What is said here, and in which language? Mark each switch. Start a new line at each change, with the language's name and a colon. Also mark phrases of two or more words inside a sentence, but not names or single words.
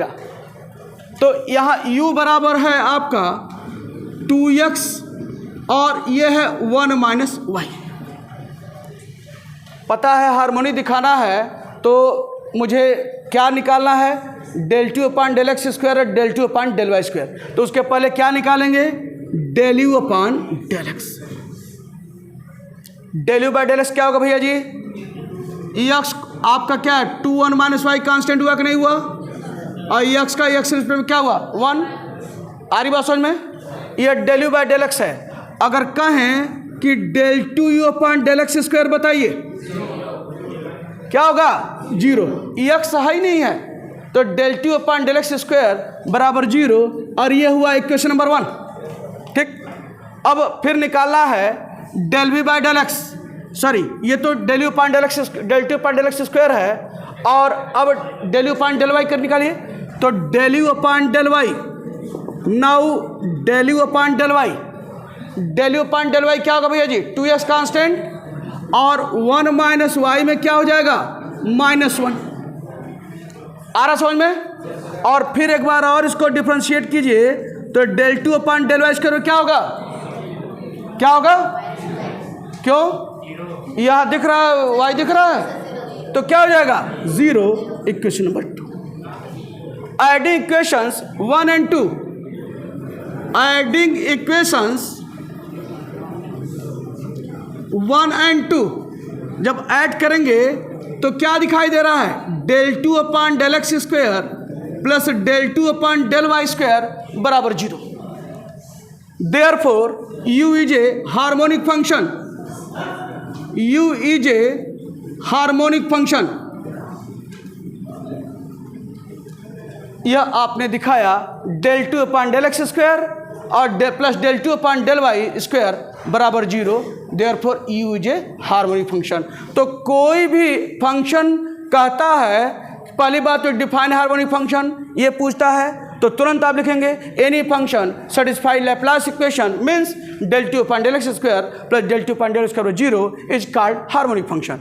Hindi: तो यहाँ u बराबर है आपका 2x और ये है
English: 1 minus y.
Hindi: पता है हार्मोनी दिखाना है तो मुझे क्या निकालना है,
English: del t upon del x square
Hindi: और
English: del t upon del y square.
Hindi: तो उसके पहले क्या निकालेंगे,
English: del u upon del x. del u by del x
Hindi: क्या होगा भैया जी, एक्स आपका क्या है 2
English: 1 minus y constant
Hindi: हुआ कि नहीं हुआ, और एक्स का एक्स में क्या हुआ 1। आ रही बात समझ में, ये
English: del u by del x
Hindi: है। अगर कहें कि
English: del 2u upon del x square
Hindi: बताइए क्या होगा 0, एक्स है ही नहीं है, तो
English: del 2 upon del x square
Hindi: बराबर 0, और ये हुआ
English: equation number 1.
Hindi: ठीक, अब फिर निकालना है
English: del v by del x,
Hindi: सॉरी ये तो
English: del u upon del x, del 2 upon del x square
Hindi: है, और अब
English: del u upon del y
Hindi: कर निकालिए। तो
English: del u upon del y, now del u upon del y, del u upon del y
Hindi: क्या होगा भैया जी
English: 2x constant,
Hindi: और
English: 1 minus y
Hindi: में क्या हो जाएगा -1। आ रहा समझ में। और फिर एक बार और इसको डिफ्रेंशिएट कीजिए, तो
English: del 2 upon del y square
Hindi: क्या होगा, क्या होगा, क्यों यहाँ दिख रहा है y दिख रहा है, तो क्या हो जाएगा 0।
English: equation number 2. adding equations 1 and 2, adding equations 1 and 2
Hindi: जब ऐड करेंगे तो क्या दिखाई दे रहा है,
English: del 2 upon del x square plus del 2 upon del y square
Hindi: बराबर 0।
English: Therefore u is a harmonic function, u is a harmonic function।
Hindi: यह आपने दिखाया
English: del 2 upon del x square
Hindi: और
English: plus del 2 upon del y square
Hindi: बराबर 0।
English: Therefore u is a harmonic function।
Hindi: तो कोई भी फंक्शन कहता है, पहली बात तो
English: define harmonic function
Hindi: ये पूछता है, तो तुरंत आप लिखेंगे
English: any function satisfy Laplace equation means del 2 upon del x square plus del 2 upon del x square 0 is called harmonic function.